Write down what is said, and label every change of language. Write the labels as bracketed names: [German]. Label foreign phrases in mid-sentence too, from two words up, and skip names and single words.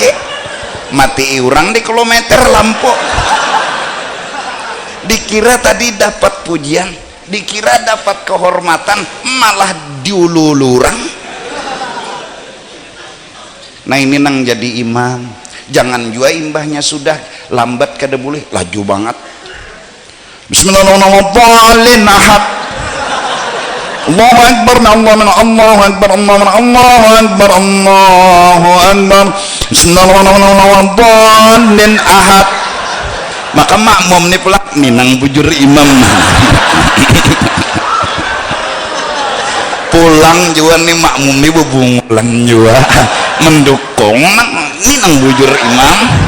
[Banjar] Mati orang di kilometer lampu. Dikira tadi dapat pujian, dikira dapat kehormatan, malah diulul orang. nah ini nang jadi imam, jangan jua imbahnya sudah lambat kada boleh, laju banget. [Arabic] Bismillahirrahmanirrahim. Ahad. الله أكبر، الله أكبر، الله أكبر، الله أكبر. Bismillahirrahmanirrahim. Ahad. [Banjar] Maka makmum ni pula minang bujur imam. Pulang juga nih makmum ni bebungulan juga mendukung minang bujur imam.